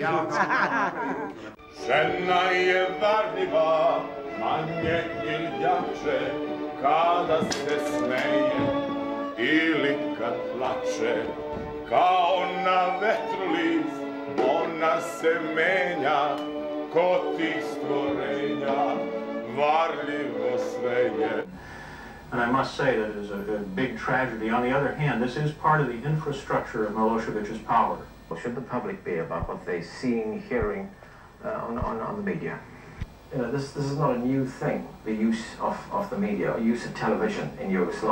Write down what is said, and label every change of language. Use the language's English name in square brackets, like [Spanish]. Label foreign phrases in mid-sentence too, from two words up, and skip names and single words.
[Serbian] Žena je varljiva, manje ili jače, kada se smeje ili kad plače. Kao na vetru list, ona se menja, kod tih stvorenja, varljivo sve je. [English] And I must say that it is a big tragedy. On the other hand, this is part of the infrastructure of Milosevic's power. Should the public be about what they're seeing, hearing on the media? You know, this is not a new thing, the use of the media, use of television in Yugoslavia.